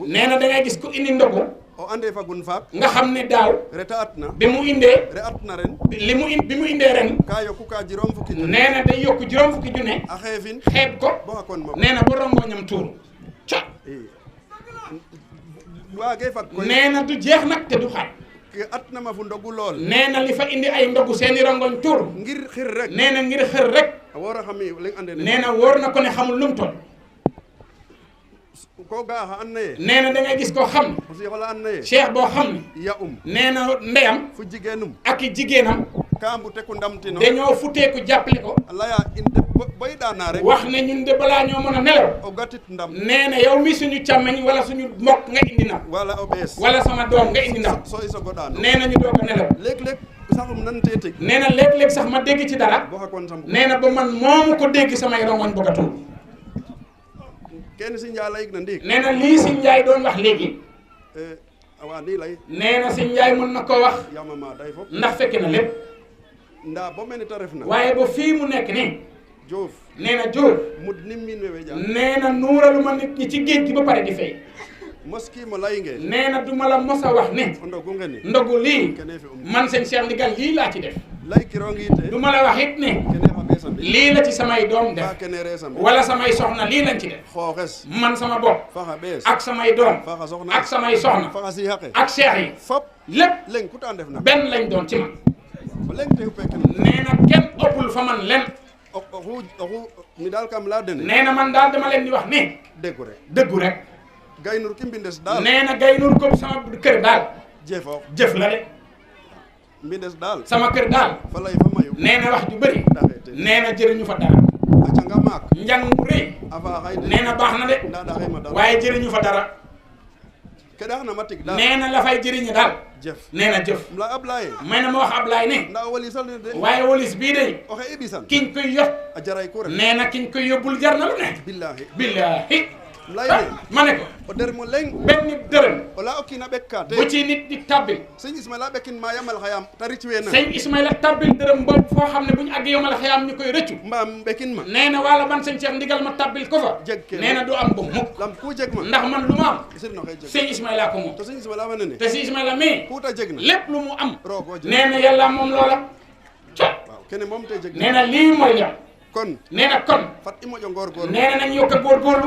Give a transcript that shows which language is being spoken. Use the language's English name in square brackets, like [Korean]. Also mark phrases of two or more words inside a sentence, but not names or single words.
[Wolof] nee na da ngay gis ku indi ndogu [Serer] o ande fagun faak [Wolof] nga xam ne daaw [Serer] reta atna [Wolof] bi mu indee [Serer] re atna ren [Wolof] bi mu indee ren [Serer] ka yoku ka juróom fukki junni [Wolof] nee na day yokk juróom fukki junne [Serer] a xeefin [Wolof] xeeb ko [Serer] bo xa kon moom [Wolof] nee na ba rongoñam tuuru ca [Serer] waage fag koy [Wolof] nee na du jeex nag te du xaaj [Serer] ke atna ma fu ndogu lool [Wolof] nee na li fa indi ay ndogu seeni rongoñ tuuru [Serer] ngir xir rek [Wolof] nee na ngir xër rek [Serer] a wora xami leng ande ne [Wolof] nee na wóor na ko ne xamul lu mu toll [Serer] ko ga xa an naye [Wolof] nee na da ngay gis koo xam [Serer] o sixola an naye [Wolof] ne cheikh boo xam ne [Serer] ya [Wolof] nee na ndeyam [Serer] fu jigeenum [Wolof] ak i jigéenam [Serer] ka mbute ku ndamtino [Wolof] dañoo futeeku jàppale ko [Serer] a laya in de boy daana rek [Wolof] wax ne ñun de balaa ñoo mën a nelaw [Serer] o gatit ndam [Wolof] nee na yow mi suñu càmmeñ wala suñu mbokk nga indi ndam [Serer] wala o bees [Wolof] wala sama doom nga indi ndam [Serer] so i sogo daano [Wolof] nee na ñu doog a nelaw [Serer] léeg-léeg saxum nan teetig [Wolof] nee na léeg-léeg sax ma dégg ci dara [Serer] bo xa kon sambu [Wolof] nee na ba man moomu ko dégg samay rongoñ bëgg a tuur [Serer] kene si Njaay layig na ndiig [Wolof] nee na lii si Njaay doon wax léegi [Serer] awa ndi lay [Wolof] nee na si Njaay mën na ko wax [Serer] yamama day fop [Wolof] ndax fekk na lépp [Serer] nda bo mene ta ref na [Wolof] waaye ba fii mu nekk nii Diouf nee na Diouf [Serer] mud nim min wewe jam [Wolof] nee na nuuralu ma nit ñi ci géej gi ba pare di fay [Serer] moski mo layinge [Wolof] nee na du ma la mos a wax ne [Serer] o ndogu ngeni [Wolof] ndogu lii [Serer] kene fi [Wolof] man seen Cheikh Ndigal lii laa ci def [Serer] lay kirongi te [Wolof] du ma la wax it ne [Serer] kene xa besambi [Wolof] lii la ci samay doom ba def [Serer] kene resambi [Wolof] wala samay soxna lii lañ ci def [Serer] xooxes [Wolof] man sama bopp [Serer] faxa bees [Wolof] ak samay doom [Serer] faxa soxna [Wolof] ak samay soxna [Serer] faxa si xaqe [Wolof] ak cheikh yi [Serer] fop [Wolof] lépp [Serer] leng ku ta ndef na [Wolof] benn lañ doon ci man [Serer] o leng te xupe kene [Wolof] nee na kenn ëppul fa man len [Serer] oxu mi daal kam laya dene [Wolof] nee na man daal dama leen di wax ne deggu rek dëggu rek [Serer] gaynur ki mbindes daal [Wolof] nee na gay nur ko sama kër daal [Serer] jefoox [Wolof] jëf la de [Serer] mbindes daal [Wolof] sama kër daal [Serer] fa lay fa mayu [Wolof] nee na wax ju bëri [Serer] daxete [Wolof] nee na jëriñu fa dara [Serer] a canga maak [Wolof] njàng mu rëy [Serer] a faaxay de [Wolof] nee na baax na de [Serer] nda daxema dara [Wolof] waaye jëriñu fa dara [Serer] ke daxna ma tig daal [Wolof] nee na la fay jëriñe daal [Serer] jef [Wolof] nee na jëf [Serer] la Ablaye [Wolof] may na ma wax Ablaye ne [Serer] nda o walisal ne de [Wolof] waaye wolis bii de [Serer] oxe i ɓisan [Wolof] kiñ koy yot [Serer] a jaray ku ref [Wolof] nee na kiñ koy yóbbul jar na lu ne billahi billahi [Serer] lay ne [Wolof] ma ne ko [Serer] o der mo leng [Wolof] benn dërëm [Serer] o la o kiina ɓekka te [Wolof] bu ci nit di tabbil [Serer] sëñ Ismaila ɓekin ma yamal xayam te ric weena [Wolof] sëñ Ismaila tabbil dërëm boobu foo xam ne bu ñu àgg yomal xayaam ñu koy rëccu [Serer] mbaam ɓekin ma [Wolof] nee na wala man sëñ Cheikh Ndigal ma tabbil ko fa [Serer] jeg ke [Wolof] nee na du am ba mukk [Serer] lam ku jeg ma [Wolof] ndax man lu ma am [Serer] sirno xe jeg [Wolof] sëñ Ismaila ko moom [Serer] to sëñ Ismaila fa nene [Wolof] te si Ismaila mii [Serer] ku ta jeg na [Wolof] lépp lu mu am [Serer] roog o jeg [Wolof] nee na yàlla moom loola ca [Serer] waaw kene moom te jeg [Wolof] nee na lii mooy li am kon nee na kon [Serer] fat i moƴo ngorgorlu [Wolof] nee na nañ yokk a góorgóorlu